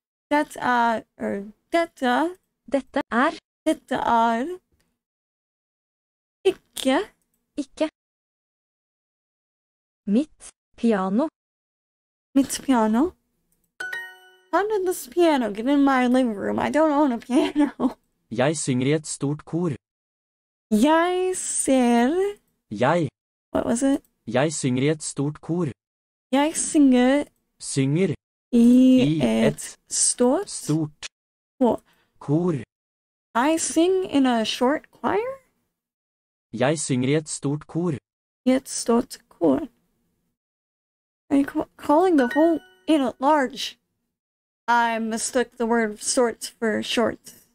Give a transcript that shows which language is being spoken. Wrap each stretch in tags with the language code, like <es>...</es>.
<no>Dette Dette er er ikke ikke mitt piano. mitt piano.</no> <en>How did this piano get in my living room? I don't own a piano.</en> <no>Jeg synger i et stort kor. Jeg ser...</no> <en>What was it?</en> <no>Jeg synger i et stort kor. Jeg synger Synger i et stort kor.</no> <en>I sing in a short choir?</en> <no>Jeg synger i et stort kor. I et stort kor.</no> <en>Are you calling the whole in at large? I mistook the word sort for short.</en>